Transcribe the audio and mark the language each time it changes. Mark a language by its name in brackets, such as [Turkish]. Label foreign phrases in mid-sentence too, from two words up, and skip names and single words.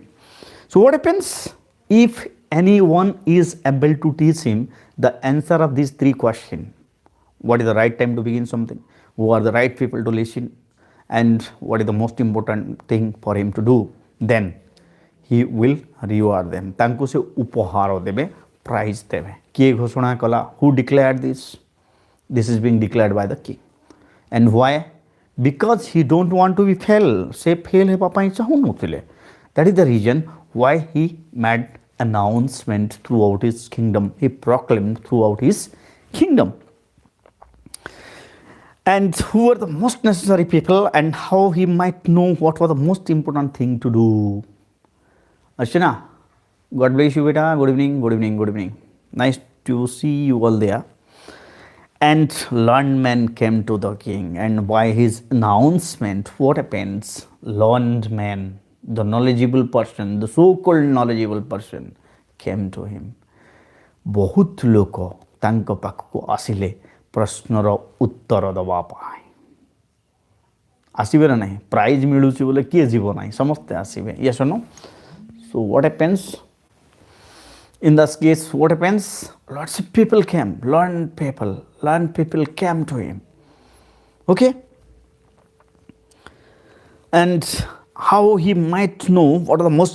[English] So what happens if anyone is able to teach him the answer of these three questions? What is the right time to begin something? Who are the right people to listen? And what is the most important thing for him to do? Then he will reward them. [Odia] ତାଙ୍କୁ ସେ ଉପହାର ଦେବେ, ପ୍ରାଇଜ ଦେବେ. କିଏ ଘୋଷଣା କଲା? [English] Who declared this? This is being declared by the king. And why? Because he don't want to be fail. [Odia] ସେ fail ହେବା ପାଇଁ ଚାହୁଁ ନଥିଲେ. [English] That is the reason why he made announcement throughout his kingdom. He proclaimed throughout his kingdom. And who were the most necessary people and how he might know what was the most important thing to do. Archana, God bless you, beta. Good evening, good evening, good evening. Nice to see you all there. And learned men came to the king, and by his announcement, what happens? Learned men, the knowledgeable person, the so-called knowledgeable person, came to him. [Odia] ବହୁତ ଲୋକ ତାଙ୍କ ପାଖକୁ ଆସିଲେ ପ୍ରଶ୍ନର ଉତ୍ତର ଦବା ପାଏ ଆସିବେ ନା ନାହିଁ ପ୍ରାଇଜ ମିଳୁଛି ବୋଲି କିଏ ଜୀବ ନାହିଁ ସମସ୍ତେ ଆସିବେ [English] yes no so what happens in this case what happens lots of people came learned people came to him okay and how he might know what are the most